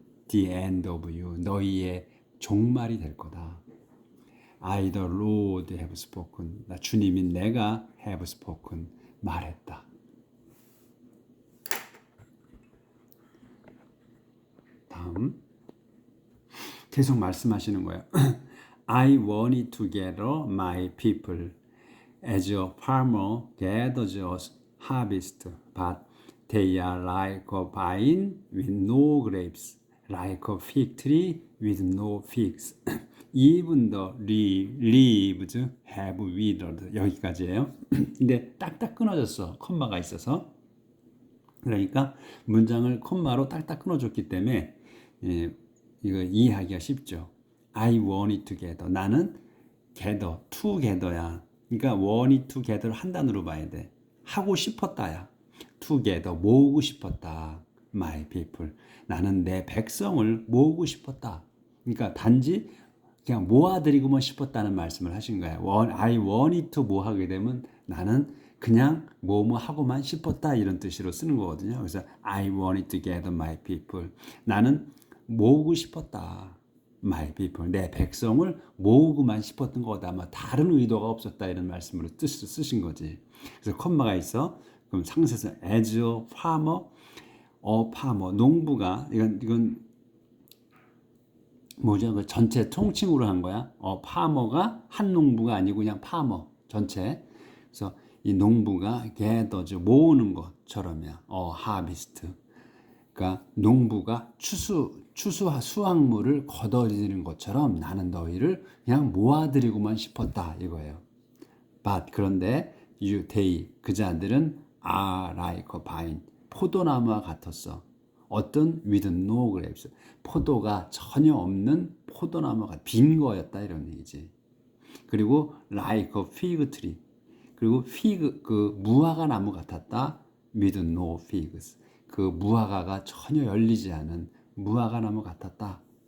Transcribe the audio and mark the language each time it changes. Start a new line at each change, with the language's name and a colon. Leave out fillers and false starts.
English: the end of you,
Korean: 너희의 종말이 될 거다.
English: I the Lord have spoken.
Korean: 나 주님인 내가
English: have spoken,
Korean: 말했다. 다음 계속 말씀하시는 거예요.
English: I wanted to gather my people as a farmer gathers a harvest, but they are like a vine with no grapes, like a fig tree with no figs. Even the leaves have withered.
Korean: 여기까지예요. 근데 딱딱 끊어졌어. 콤마가 있어서. 그러니까 문장을 콤마로 딱딱 끊어줬기 때문에 이거 이해하기가 쉽죠.
English: I want it together.
Korean: 나는
English: gather, together야.
Korean: 그러니까
English: want it together
Korean: 한 단어로 봐야 돼. 하고 싶었다야. together, 모으고 싶었다.
English: My people.
Korean: 나는 내 백성을 모으고 싶었다. 그러니까 단지 그냥 모아드리고만 싶었다는 말씀을 하신 거예요.
English: I wanted to
Korean: 뭐 하게 되면 나는 그냥 뭐뭐 하고만 싶었다 이런 뜻으로 쓰는 거거든요.
English: 그래서 I wanted to gather my people.
Korean: 나는 모으고 싶었다.
English: My people.
Korean: 내 백성을 모으고만 싶었던 거다. 아마 다른 의도가 없었다 이런 말씀으로 뜻을 쓰신 거지. 그래서 콤마가 있어. 그럼 상세서
English: as a farmer,
Korean: farmer. 농부가 이건 뭐죠? 그 전체 통칭으로 한 거야. 파머가 한 농부가 아니고 그냥 파머 전체. 그래서 이 농부가 gathers 모으는 것처럼이야. harvest. 그러니까 농부가 수확물을 거둬들이는 것처럼 나는 너희를 그냥 모아들이고만 싶었다 이거예요. But 그런데 they 그자들은
English: are like a vine
Korean: 포도나무와 같았어. 어떤
English: with no grapes
Korean: 포도가 전혀 없는 포도나무가 빈 거였다 이런 얘기지. 그리고
English: like a fig tree
Korean: 그리고 fig 그 무화과 나무 같았다.
English: with no figs
Korean: 그 무화과가 전혀 열리지 않은 무화과 나무 같았다.